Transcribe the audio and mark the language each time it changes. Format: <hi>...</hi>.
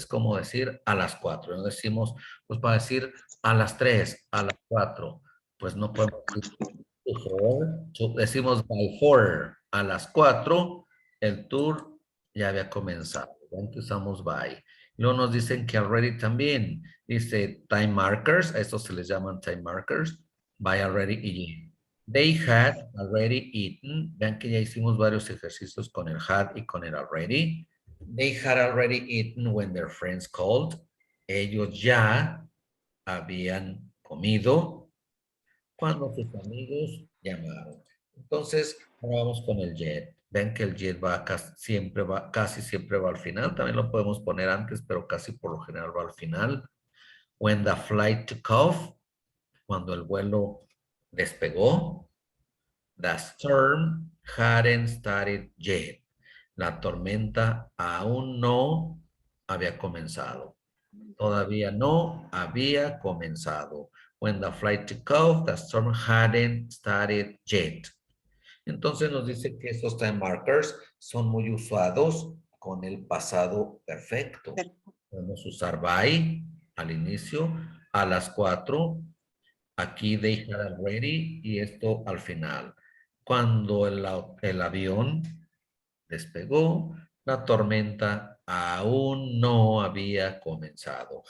<es>Es como decir a las 4. No decimos, pues para decir a las 3, a las 4. Pues no podemos decir before. Decimos</es> <en>by 4,</en> <es>a las 4, el tour ya había comenzado. ¿Ven que usamos by? Luego nos dicen que already también. Dice time markers, a estos se les llaman time markers, by already y</es> <en>they had already eaten.</en> <es>Vean que ya hicimos varios ejercicios con el had y con el already.</es> <en>They had already eaten when their friends called.</en> <es>Ellos ya habían comido cuando sus amigos llamaron. Entonces, ahora vamos con el yet. Ven que el yet va casi siempre va al final. También lo podemos poner antes, pero casi por lo general va al final.</es> <en>When the flight took off,</en> <es>cuando el vuelo despegó.</es> <en>The storm hadn't started yet.</en> <es>La tormenta aún no había comenzado. Todavía no había comenzado.</es> <en>When the flight took off, the storm hadn't started yet.</en> <es>Entonces nos dice que estos time markers son muy usados con el pasado perfecto. Podemos usar by al inicio, a las 4, aquí</es> <en>they had already</en> <es>y esto al final. Cuando el avión despegó, la tormenta aún no había comenzado.</es>